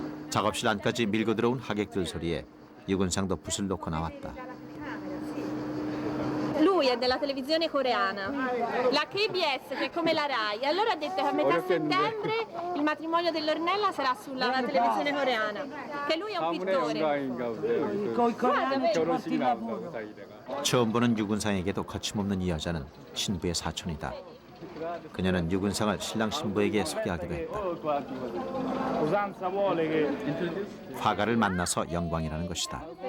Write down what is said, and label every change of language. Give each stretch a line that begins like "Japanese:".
Korean: 작업실 안까지 밀고 들어온 하객들 소리에 유근상도 붓을 놓고 나왔다.
Italian: Lui è della televisione coreana, la KBS che è come la Rai. Allora ha detto che a metà settembre il matrimonio dell'Ornella sarà sulla televisione coreana. Che lui è un pittore.
Korean: 처음 보는 유근상에게도 거침없는 이 여자는 신부의 사촌이다. 그녀는 유근상을 신랑 신부에게 소개하기도 했다. 화가를 만나서 영광이라는 것이다.